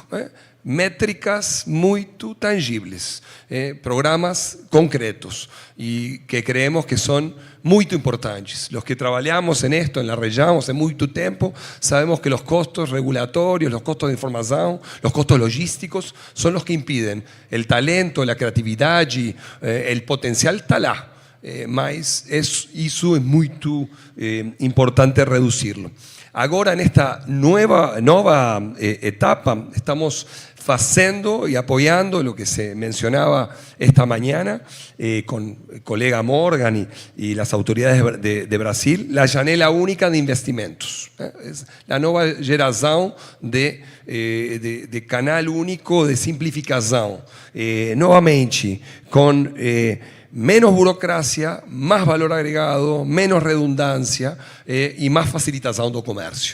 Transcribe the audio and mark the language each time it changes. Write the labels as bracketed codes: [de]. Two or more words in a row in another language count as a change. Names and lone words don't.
[es] Métricas muy tangibles, programas concretos y que creemos que son muy importantes. Los que trabajamos en esto, en la región, hace mucho tiempo, sabemos que los costos regulatorios, los costos de información, los costos logísticos son los que impiden el talento, la creatividad y el potencial [pt] está lá. [es] Mas eso es muy importante reducirlo. Ahora, en esta nueva etapa, estamos haciendo y apoyando lo que se mencionaba esta mañana con el colega Morgan y las autoridades de Brasil, la [pt] janela única de investimentos. [es] Es la nueva generación de canal único de simplificación. Nuevamente, con menos burocracia, más valor agregado, menos redundancia y más facilitación del comercio.